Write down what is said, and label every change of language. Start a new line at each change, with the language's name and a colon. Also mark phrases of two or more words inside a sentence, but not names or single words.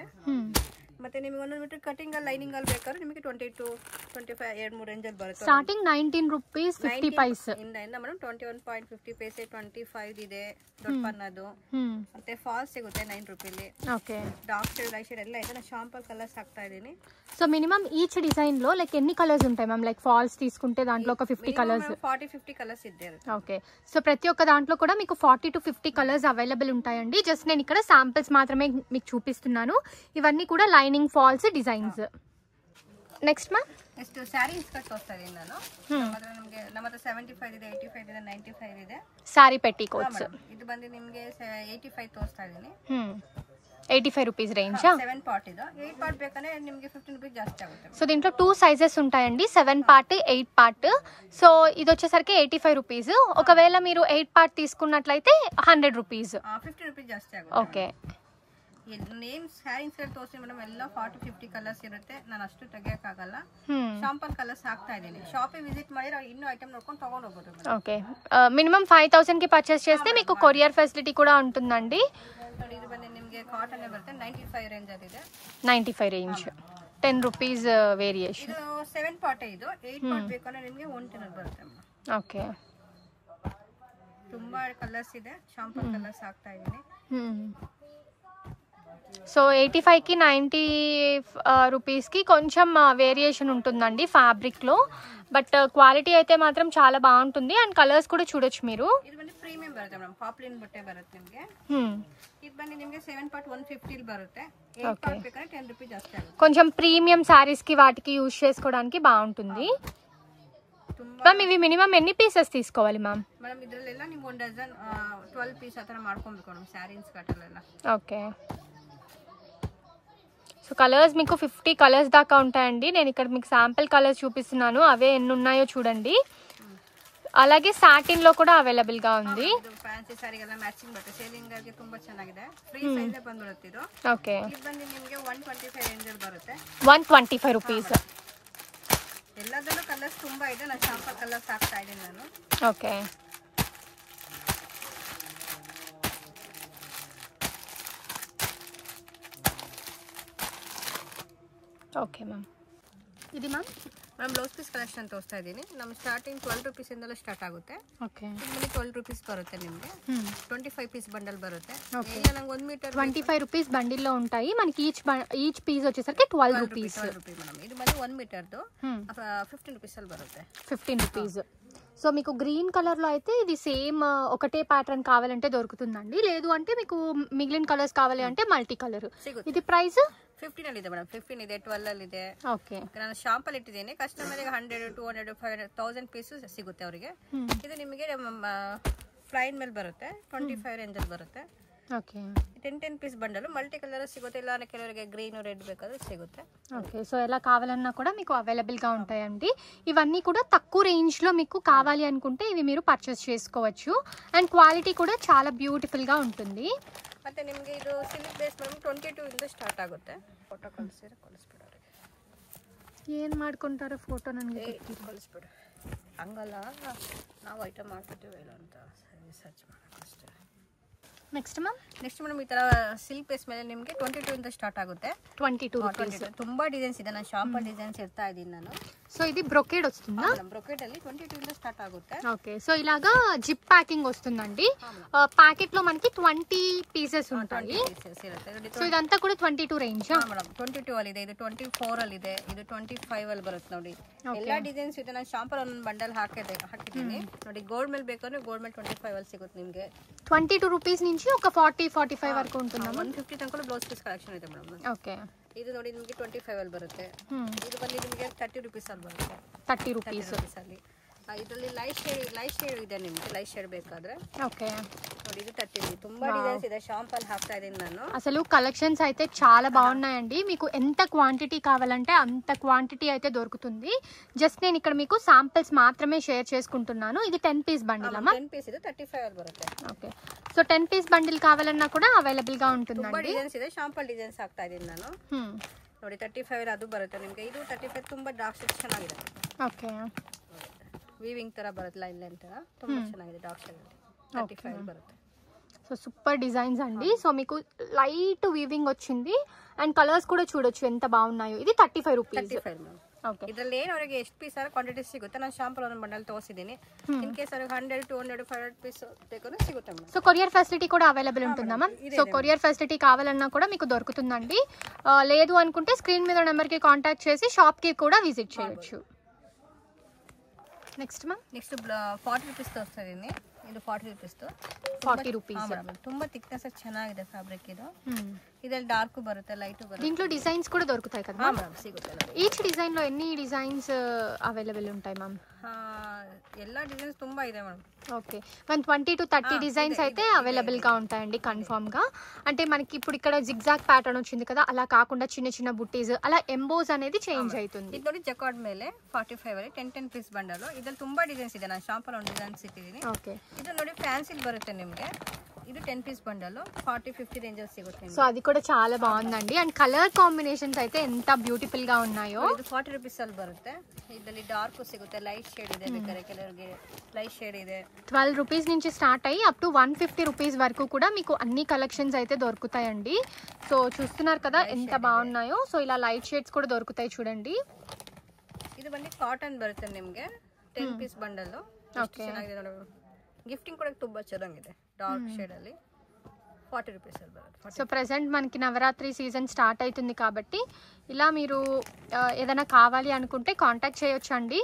Kannada: ಮತ್ತೆ ನಿಮಗೆ 1 ಮೀಟರ್ ಕಟಿಂಗ್ ಅಲ್ಲಿ ಲೈನಿಂಗ್ ಅಲ್ಲಿ ಬೇಕಾದ್ರೆ ನಿಮಗೆ 22 25 2-3 ರೇಂಜ್ ಅಲ್ಲಿ ಬರುತ್ತೆ. ಸ್ಟಾರ್ಟಿಂಗ್ 19 ರೂಪೀಸ್ 50 ಪೈಸೆ ಇಂದ ಮೇಡಮ್ 21.50 ಪೈಸೆ 25 ಇದೆ ದೊಡ್ಡ ಪನ್ನದು. ಮತ್ತೆ ಫಾಲ್ಸ್ ಸಿಗುತ್ತೆ 9 ರೂಪಾಯಿಲಿ. ಓಕೆ.
English: dark shade light shade
Kannada: ಎಲ್ಲ ಇದೆ. ನಾನು
English: sample colours
Kannada: ಹಾಕ್ತಾ ಇದ್ದೀನಿ.
English: so minimum each design
Telugu: లో లైక్ ఎన్ని కలర్స్ ఉంటాయి మ్యామ్? లైక్ ఫాల్స్ తీసుకుంటే దాంట్లో ఒక 50 కలర్స్ 40-50 కలర్స్ ఇద్దే. ఓకే. సో ప్రతి ఒక్క దాంట్లో కూడా మీకు 40 to 50 కలర్స్ అవైలబుల్ ఉంటాయండి. జస్ట్ నేను ఇక్కడ శాంపిల్స్ మాత్రమే మీకు చూపిస్తున్నాను. ఇవన్నీ కూడా
English: lining falls designs. next ma'am next saree skirt
Kannada: ತೋರಿಸ್ತಾ ಇದ್ದೀನಿ ನಾನು. ನಮ್ಮ ಹತ್ರ 75 ಇದೆ, 85 ಇದೆ, 95 ಇದೆ.
English: saree petticoats.
Kannada: ಇದು ಬಂದು ನಿಮಗೆ 85 ತೋರಿಸ್ತಾ ಇದ್ದೀನಿ.
English: 85 rupees range.
Kannada: 7 ಪಾರ್ಟ್ ಇದು. 8 ಪಾರ್ಟ್ ಬೇಕಂದ್ರೆ ನಿಮಗೆ 15 ರೂಪಾಯಿ ಜಾಸ್ತಿ ಆಗುತ್ತೆ.
Telugu: సో దీంట్లో 2 సైజెస్ ఉంటాయండి, 7 పార్ట్ 8 పార్ట్. సో ఇది వచ్చేసరికి 85 రూపీస్. ఒకవేళ మీరు 8 పార్ట్ తీసుకున్నట్లయితే 100 రూపీస్.
Kannada: 50 ರೂಪಾಯಿ ಜಾಸ್ತಿ ಆಗುತ್ತೆ. ಓಕೆ. ನೇಮ್ ಸ್ಯಾರಿಂಗ್ಸ್ ತೋರಿಸಿ ಮೇಡಮ್, ಎಲ್ಲ 40-50 ಕಲರ್ಸ್ ಇರುತ್ತೆ. ನಾನು ಅಷ್ಟು ತೆಗಿಯಕ್ಕಾಗಲ್ಲ.
English: sample colours
Kannada: ಹಾಕ್ತಾ ಇದ್ದೀನಿ. ಶಾಪಿಗೆ ವಿಸಿಟ್ ಮಾಡಿದ್ರೆ ಇನ್ನೂ ಐಟಮ್ ನೋಡ್ಕೊಂಡು ತಗೊಂಡು ಹೋಗ್ಬೋದು.
Telugu: ఓకే. మినిమం 5000 కి పర్చేస్ చేస్తే మీకు
English: courier facility
Telugu: కూడా ఉంటుందండి.
Kannada: ಇದು ಬಂದು ನಿಮಗೆ ಕಾಟನ್ ಬರುತ್ತೆ. 95 ರೇಂಜ್ ಅಲ್ಲಿದೆ.
English: 95 range 10 rupees variation.
Kannada: ಇದು 7 ಪಾರ್ಟ್ ಇದು. 8 ಪಾರ್ಟ್ ಬೇಕಂದ್ರೆ ನಿಮಗೆ 110 ಬರುತ್ತೆ. ಓಕೆ. ತುಂಬಾ ಕಲರ್ಸ್ ಇದೆ.
English: sample colours
Kannada: ಹಾಕ್ತಾ ಇದ್ದೀನಿ.
Telugu: సో 85 కి 90 రూపీస్ కి కొంచెం వేరియేషన్ ఉంటుందండి ఫ్యాబ్రిక్ లో.
English: but quality
Telugu: అయితే మాత్రం చాలా బాగుంటుంది. అండ్ కలర్స్ కూడా చూడొచ్చు మీరు.
Kannada: ಇದು ಬಂದು ಪ್ರೀಮಿಯಂ ಬರುತ್ತೆ ಮೇಡಮ್. ಪಾಪ್ಲಿನ್ ಬಟ್ಟೆ ಬರುತ್ತೆ ನಿಮಗೆ. ಇದು ಬಂದು ನಿಮಗೆ 7 ಪಾರ್ಟ್ 150 ಬರುತ್ತೆ. 8 ಪಾರ್ಟ್ ಬೇಕಾದ್ರೆ 10 ರೂಪಾಯಿ ಜಾಸ್ತಿ ಆಗುತ್ತೆ.
Telugu: కొంచెం
English: premium sarees
Telugu: కి వాటికి యూజ్ చేసుకోవడానికి బాగుంటుంది. మ్యామ్ ఇవి మినిమం ఎన్ని పీసెస్ తీసుకోవాలి మ్యామ్?
Kannada: ಮೇಡಮ್ ಇದರಲ್ಲೆಲ್ಲ ನೀವು 1 ಡಜನ್ 12 ಪೀಸ್ ಆ ಥರ ಮಾಡ್ಕೊಬೇಕು ಮೇಡಮ್. ಸ್ಯಾರೀಸ್ ಕಟ್ಟಲೆಲ್ಲ.
Telugu: ఓకే. సో కలర్స్ మీకు 50 కలర్స్ దాకా ఉంటాయండి. నేను ఇక్కడ మీకు
English: sample colours
Telugu: చూపిస్తున్నాను, అవే ఎన్ని ఉన్నాయో చూడండి. అలాగే సాటిన్ లో కూడా అవైలబుల్ గా ఉంది.
Kannada: ಫ್ಯಾನ್ಸಿ ಸಾರಿಗೆಲ್ಲ ಮ್ಯಾಚಿಂಗ್ ಬಟ್ಟೆ ಸೇಲಿಂಗ್ ಆಗಿ ತುಂಬಾ ಚೆನ್ನಾಗಿದೆ.
English: free size
Kannada: ಬಂದ್ಬಿಡುತ್ತೆ ಇದು. ಓಕೆ. ಇದು ಬಂದು ನಿಮಗೆ 125 ರೇಂಜ್ ಅಲ್ಲಿ ಬರುತ್ತೆ. 125 ರೂಪೀಸ್. ಎಲ್ಲದರಲ್ಲೂ ಕಲರ್ಸ್ ತುಂಬಾ ಇದೆ. ನಾನು
English: sample colours
Kannada: ಹಾಕ್ತಾ ಇದ್ದೀನಿ ನಾನು. ಓಕೆ.
English: okay ma'am.
Kannada: ಇದು ಮ್ಯಾಮ್
English: blouse piece collection
Kannada: ತೋರಿಸ್ತಾ ಇದ್ದೀನಿ. ನಮ್ಮ ಸ್ಟಾರ್ಟಿಂಗ್ 12 ರೂಪೀಸ್ ಇಂದಲೂ ಸ್ಟಾರ್ಟ್ ಆಗುತ್ತೆ. ಓಕೆ. ನಿಮಗೆ 12 ರೂಪೀಸ್ ಬರುತ್ತೆ. ನಿಮಗೆ 25
English: piece bundle
Kannada: ಬರುತ್ತೆ. ಈಗ ನಂಗೆ 1 ಮೀಟರ್
Telugu: 25
English: rupees bundle
Telugu: లో ఉంటాయి. మనకి
English: each piece
Telugu: వచ్చేసరికి 12 రూపీస్.
Kannada: ಮೇಡಮ್ ಇದು ಬಂದು 1 ಮೀಟರ್ದು 15 ರೂಪೀಸ್ ಅಲ್ಲಿ ಬರುತ್ತೆ.
Telugu: 15 రూపీస్. సో మీకు
English: green colour
Telugu: లో అయితే ఇది సేమ్ ఒకటే ప్యాటర్న్ కావాలంటే దొరుకుతుందండి. లేదు అంటే మీకు మిగిలిన కలర్స్ కావాలి అంటే
English: multi colour.
Telugu: ఇది ప్రైస్
Kannada: 15 ಅಲ್ಲಿ ಇದೆ ಮೇಡಮ್. 15 ಇದೆ, 12 ಅಲ್ಲಿ ಇದೆ. ಓಕೆ. ನಾನು ಶಾಂಪಲ್ ಇಟ್ಟಿದ್ದೀನಿ. ಕಸ್ಟಮರ್ಗೆ 100 200 500 1000 ಪೀಸ್ ಸಿಗುತ್ತೆ ಅವರಿಗೆ. ಇದು ನಿಮಗೆ ಫ್ಲೈನ್ ಮೇಲೆ ಬರುತ್ತೆ. 25 ರೇಂಜ್ ಅಲ್ಲಿ ಬರುತ್ತೆ. ಓಕೆ. 10 ಪೀಸ್ ಬಂಡಲು
English: multi colour
Kannada: ಸಿಗುತ್ತೆ. ಇಲ್ಲ ಕೆಲವರಿಗೆ
English: green red
Kannada: ಬೇಕಾದ್ರೆ ಸಿಗುತ್ತೆ.
Telugu: ఓకే. సో ఎలా కావాలన్నా కూడా మీకు అవైలబుల్ గా ఉంటాయండి. ఇవన్నీ కూడా తక్కువ రేంజ్ లో మీకు కావాలి అనుకుంటే ఇవి మీరు పర్చేస్ చేసుకోవచ్చు. అండ్ క్వాలిటీ కూడా చాలా బ్యూటిఫుల్ గా ఉంటుంది.
Kannada: ಮತ್ತೆ ನಿಮಗೆ ಇದು
English: silk base
Kannada: ಮೇಡಮ್ 22 ಇಂದ ಸ್ಟಾರ್ಟ್ ಆಗುತ್ತೆ. ಫೋಟೋ ಕಳಿಸ್ಬಿಡು. ಏನು ಮಾಡ್ಕೊಂತಾರೆ ಫೋಟೋ ನನಗೆ ಕಳಿಸ್ಬಿಡು. ಹಂಗಲ್ಲ, ನಾವು ಐಟಮ್ ಮಾಡ್ಕೊತೀವಿ ಇಲ್ಲ ಅಂತ ಸರ್ಚ್ ಮಾಡೋಕ್ಕೆ ಅಷ್ಟೇ.
English: next ma'am
Kannada: ಈ ಥರ
English: silk base
Kannada: ಮೇಲೆ ನಿಮಗೆ 22 ಇಂದ ಸ್ಟಾರ್ಟ್ ಆಗುತ್ತೆ. 22 ರೂಪೀಸ್. ತುಂಬಾ ಡಿಸೈನ್ಸ್ ಇದೆ. ನಾನು
English: sample designs
Kannada: ಇರ್ತಾ ಇದ್ದೀನಿ ನಾನು.
Telugu: సో ఇది బ్రొకేడ్ వస్తుందా?
Kannada: బ్రొకేడ్ ಅಲ್ಲಿ 22 ಇಂದ ಸ್ಟಾರ್ಟ್ ಆಗುತ್ತೆ.
Telugu: ఓకే. సో ఇలాగా
English: zip packing
Telugu: వస్తుందండి. ప్యాకెట్ లో మనకి 20 పీసెస్ ఉంటాయి. సో ఇదంతా కూడా 22 ರೇಂಜ್
Kannada: ಮೇಡಮ್. 22 ಅಲ್ಲಿ ಇದೆ, ಇದು 24 ಅಲ್ಲಿ ಇದೆ, ಇದು 25 ಅಲ್ಲಿ ಬರುತ್ತೆ ನೋಡಿ. ಎಲ್ಲ ಡಿಸೈನ್ಸ್ ಇದೆ. ನಾನು ಶಾಂಪಲ್ ಒಂದು ಬಂಡಲ್ ಹಾಕಿದ್ದೀನಿ ನೋಡಿ. ಗೋಲ್ಡ್ ಮೇಲೆ ಬೇಕಾದ್ರೆ ಗೋಲ್ಡ್ ಮೇಲೆ 25 ಅಲ್ಲಿ ಸಿಗುತ್ತೆ ನಿಮಗೆ.
Telugu: 22 రూపీస్ నుంచి ఒక 40-45 వరకు ఉంటుందా?
Kannada: 150 ತನಕ
English: blouse piece collection
Kannada: ಇದೆ ಮೇಡಮ್. ಓಕೆ. ಇದು ನೋಡಿ ನಿಮಗೆ 25 ಅಲ್ಲಿ ಬರುತ್ತೆ. ಇದು ಬಂದು ನಿಮಗೆ 30 ರೂಪೀಸ್ ಅಲ್ಲಿ ಬರುತ್ತೆ. 30 ರೂಪೀಸ್ ಅಲ್ಲಿ. ಇದರಲ್ಲಿ
English: light shade
Kannada: ಇದೆ ನಿಮಗೆ,
English: light shade
Kannada: ಬೇಕಾದ್ರೆ.
Telugu: ఓకే
Kannada: ನೋಡಿ ಇದು 30 ತುಂಬಾ ಡಿಸೈನ್ಸ್ ಇದೆ. ಶಾಂಪಲ್ ಹಾಕ್ತಾ ಇದೀನಿ ನಾನು.
Telugu: అసలు కలెక్షన్స్ అయితే చాలా బాగున్నాయండి. మీకు ఎంత క్వాంటిటీ కావాలంటే అంత క్వాంటిటీ అయితే దొరుకుతుంది. జస్ట్ నేను ఇక్కడ మీకు శాంపిల్స్ మాత్రమే షేర్ చేసుకుంటున్నాను. ఇది 10
English: piece bundle
Telugu: అమ్మా.
Kannada: 10 పీస్ ಇದು 35 ಅಲ್ಲಿ ಬರುತ್ತೆ.
Telugu: ఓకే సో 10
English: piece bundle
Telugu: కావాలన్నా కూడా అవైలబుల్ గా ఉంటుందండి.
Kannada: ತುಂಬಾ ಡಿಸೈನ್ಸ್ ಇದೆ.
English: sample designs
Kannada: ಹಾಕ್ತಾ ಇದೀನಿ ನಾನು. ನೋಡಿ 35 ಅಲ್ಲಿ ಅದು ಬರುತ್ತೆ ನಿಮಗೆ. ಇದು 35 ತುಂಬಾ
English: dark shade
Kannada: ಚೆನ್ನಾಗಿದೆ. ಓಕೆ ವೀವಿಂಗ್ ತರ ಬರುತ್ತೆ, ಲೈನ್ ತರ ತುಂಬಾ ಚೆನ್ನಾಗಿದೆ.
English: dark shade
Kannada: 35 ಬರುತ್ತೆ.
English: so super designs
Telugu: అండి. సో మీకు
English: light weaving
Telugu: వచ్చింది అండ్ కలర్స్ కూడా చూడొచ్చు ఎంత బాగున్నాయో. ఇది 35 రూపీస్. 35 మ్యామ్.
Kannada: ಓಕೆ ಇದರಲ್ಲಿ ಏನು ಅವರಿಗೆ ಎಷ್ಟು ಪೀಸ್ ಆರ ಕ್ವಾಂಟಿಟಿ ಸಿಗುತ್ತೆ. ನಾನು ಶಾಂಪಲ್ ಒಂದು ಬಂಡಲ್ ತೋರಿಸಿದ್ದೀನಿ.
English: in case
Kannada: ಅವ್ರಿಗೆ 100 200 500 ಪೀಸ್ ಬೇಕಾದ್ರೆ ಸಿಗುತ್ತೆ ಮ್ಯಾಮ್.
Telugu: సో
English: courier facility
Telugu: కూడా అవైలబుల్ ఉంటుందా మ్యామ్? సో
English: courier facility
Telugu: కావాలన్నా కూడా మీకు దొరుకుతుందండి. లేదు అనుకుంటే స్క్రీన్ మీద నెంబర్ కి కాంటాక్ట్ చేసి షాప్ కి కూడా విజిట్ చేయొచ్చు.
English: next ma'am.
Telugu: నెక్స్ట్ 40 రూపీస్ తో వస్తుంది. ಇದು 40 ರೂಪೀಸ್ 40 ರೂಪೀಸ್. ತುಂಬಾ ಥಿಕ್ನೆಸ್ ಚೆನ್ನಾಗಿದೆ ಫ್ಯಾಬ್ರಿಕ್ ಇದು. ಇದರಲ್ಲಿ ಡಾರ್ಕ್ ಬರುತ್ತೆ, ಲೈಟ್ ಬರುತ್ತೆ. దీంట్లో డిజైన్స్ కూడా దొరుకుతాయి కదా మ్యామ్? సిಗುತ್ತೆ.
English: each design
Telugu: లో ఎన్ని డిజైన్స్ అవైలబుల్ ఉంటాయి మ్యామ్?
Kannada: ಎಲ್ಲ ಡಿಸೈన్స్ ತುಂಬಾ ಇದೆ మ్యామ్.
Telugu: ఓకే 120 to 30 డిజైన్స్ అయితే అవైలబుల్ గా ఉంటాయండి కన్ఫర్మ్ గా. అంటే మనకి ఇప్పుడు ఇక్కడ
English: zigzag pattern
Telugu: వచ్చింది కదా, అలా కాకుండా చిన్న చిన్న బుట్టీస్ అలా ఎంబోస్ అనేది చేంజ్ అవుతుంది.
Kannada: ಇದು ನೋಡಿ ಜಕಾರ್ಡ್ ಮೇಲೆ 45 ಅಲ್ಲಿ 10 ಪೀಸ್ ಬಂಡಲ್. ಇದರಲ್ಲಿ ತುಂಬಾ ಡಿಸೈನ್ಸ್ ಇದೆ. ನಾನು ಶಾಂಪಲ್ ಒಂದು ಡಿಸೈನ್ಸ್ ಇಟ್ಟಿದ್ದೀನಿ. ಓಕೆ ಇದು ನೋಡಿ ಫ್ಯಾನ್ಸಿ ಬರುತ್ತೆ ನಿಮಗೆ. ಇದು 10 పీస్ ಬಂಡಲ್ 40-50 ರೇಂಜಲ್ಲಿ ಸಿಗುತ್ತೆ.
Telugu: సో అది కూడా చాలా బాగుందండి. అండ్ కలర్ కాంబినేషన్స్ అయితే ఎంత బ్యూటిఫుల్ గా ఉన్నాయో.
Kannada: ಇದು 40 ರೂಪೀಸ್ ಅಲ್ಲಿ ಬರುತ್ತೆ. ಇದರಲ್ಲಿ ಡಾರ್ಕ್ ಸಿಗುತ್ತೆ,
English: light shade
Kannada: ಇದೆ, ಬೇಕಾದ್ರೆ ಕೆಲವರಿಗೆ
English: light shade
Kannada: ಇದೆ.
Telugu: 12 రూపీస్ నుంచి స్టార్ట్ అయ్యి
English: up to
Telugu: 150 రూపీస్ వరకు కూడా మీకు అన్ని కలెక్షన్స్ అయితే దొరుకుతాయండి. సో చూస్తున్నారు కదా ఎంత బాగున్నాయో. సో ఇలా
English: light shades
Telugu: కూడా దొరుకుతాయి చూడండి.
Kannada: ಇದು ಬಂದು ಕಾಟನ್ ಬರುತ್ತೆ ನಿಮಗೆ. 10
English: piece bundle.
Kannada: ಓಕೆ ಗಿಫ್ಟಿಂಗ್ ಕೂಡ ತುಂಬಾ ಚೆನ್ನಾಗಿದೆ.
English: dark shade
Kannada: ಅಲ್ಲಿ 40 ರೂಪೀಸ್ ಅಲ್ಲಿ ಬರುತ್ತೆ.
Telugu: సో ప్రెసెంట్ మనకి నవరాత్రి
English: season start
Telugu: అవుతుంది కాబట్టి ఇలా మీరు ఏదైనా కావాలి అనుకుంటే కాంటాక్ట్ చేయొచ్చు అండి.